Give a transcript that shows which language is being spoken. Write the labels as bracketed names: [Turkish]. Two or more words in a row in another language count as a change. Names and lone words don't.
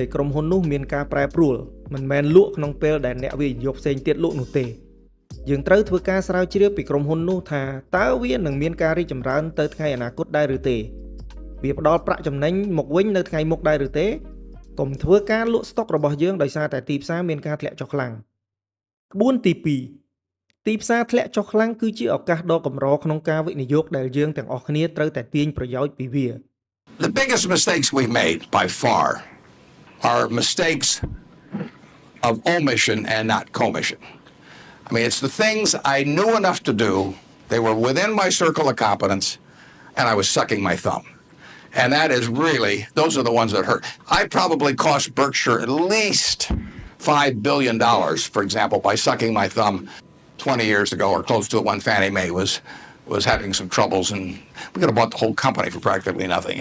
[Khmer] ក្រុមហ៊ុននោះមានការប្រែប្រួលមិនមែនលក់ក្នុងពេលដែលអ្នកវិនិយោគផ្សេងទៀតលក់នោះទេយើងត្រូវធ្វើការស្រាវជ្រាវពីក្រុមហ៊ុននោះថាតើវានឹងមានការរីកចម្រើនទៅថ្ងៃអនាគតដែរឬទេវាផ្ដល់ប្រាក់ចំណេញមកវិញនៅថ្ងៃមុខដែរឬទេកុំធ្វើការលក់ស្តុករបស់យើងដោយសារតែទីផ្សារមានការធ្លាក់ចុះខ្លាំងក្បួនទី2ទីផ្សារធ្លាក់ចុះខ្លាំងគឺជាឱកាសដ៏កម្រក្នុងការវិនិយោគដែលយើងទាំងអស់គ្នាត្រូវតែទាញប្រយោជន៍ពីវា [English] The biggest mistakes we've made by far are mistakes of omission and not commission. I mean, it's the things I knew enough to do, they were within my circle of competence, and I was sucking my thumb. And that is really, those are the ones that hurt. I probably cost Berkshire at least $5 billion, for example, by sucking my thumb 20 years ago or close to it when Fannie Mae was having some troubles, and we could have bought the whole company for practically nothing.